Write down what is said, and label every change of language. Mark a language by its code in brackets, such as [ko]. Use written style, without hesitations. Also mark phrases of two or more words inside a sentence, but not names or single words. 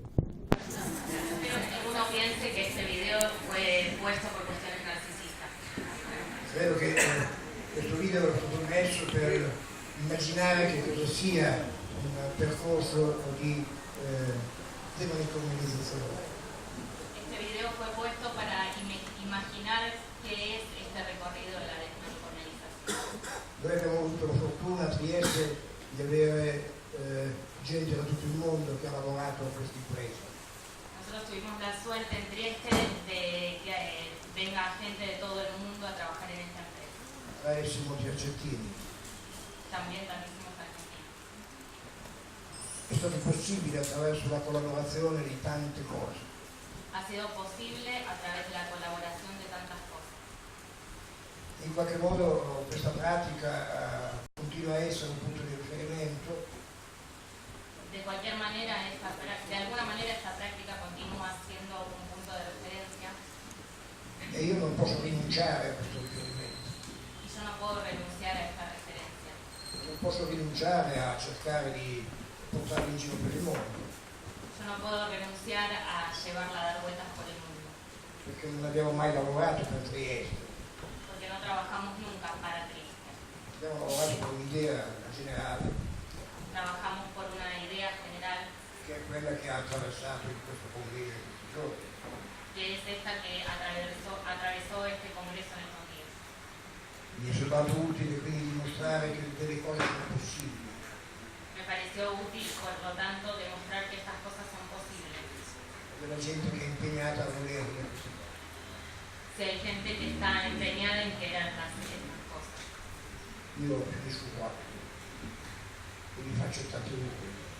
[es] Espero que ninguno piense que este video fue puesto por cuestiones narcisistas. [it] Credo che questo video è stato messo per immaginare che cosa sia un percorso di demonicalizzazione. [es] Este video fue puesto para imaginar qué es este recorrido de la desmanicomialización. [it] Noi abbiamo avuto la fortuna a Trieste di avere gente da tutto il mondo che ha lavorato a questa impresa. [es] Nosotros tuvimos la suerte en Trieste de que venga gente de todo el mundo a trabajar en esta empresa. [it] Tra essi molti argentini. [es] También tantísimos argentinos. [it] È stato possibile attraverso la collaborazione di tante cose. [es] Ha sido posible a través de la colaboración de tantas cosas. [it] In qualche modo questa pratica continua a essere un punto di riferimento. [es] De cualquier manera, de alguna manera esta práctica continúa siendo un punto de referencia. [it] E io non posso rinunciare a questo riferimento. [es] Y yo no puedo renunciar a esta referencia. [it] Non posso rinunciare a cercare di portarlo in giro per il mondo. [es] Yo no puedo renunciar a llevarla a dar vueltas por el mundo. [it] Perché non abbiamo mai lavorato per Trieste. [es] Porque no trabajamos nunca para Trieste. [it] Abbiamo lavorato con un'idea generale. [es] Trabajamos por una idea general, [it] che è quella che ha attraversato in questo congresso in questi giorni. [es] que es esta que atravesó este congreso en estos días. [it] Mi è sembrato utile quindi dimostrare che delle cose sono possibili. [es] Me pareció útil, por lo tanto, demostrar que estas cosas son posibles. [it] Della gente che è impegnata a volerle queste cose. [es] Si hay gente que está empeñada en querer hacer estas cosas. [it] Io finisco qua e vi faccio tanti auguri.